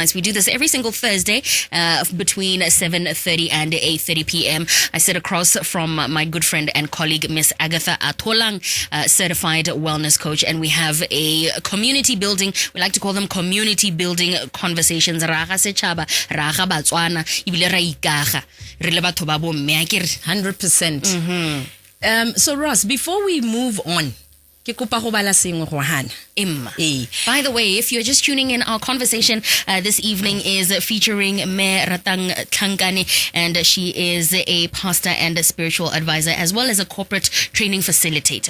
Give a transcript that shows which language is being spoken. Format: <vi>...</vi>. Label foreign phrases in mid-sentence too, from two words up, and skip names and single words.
<en>We do this every single Thursday between 7:30 and 8:30 p.m. I sit across from my good friend and colleague, Miss Agatha Atlholang, certified wellness coach, and we have a community building. We like to call them community building conversations.</en> <tn>Raga setšhaba, raga Batswana, ibile ra ikaga. Re le batho ba bo mme, 100%.</tn> <en>So Ross, before we move on, by the way, if you're just tuning in, our conversation this evening is featuring Ratang Tlhankane, and she is a pastor and a spiritual advisor as well as a corporate training facilitator.</en>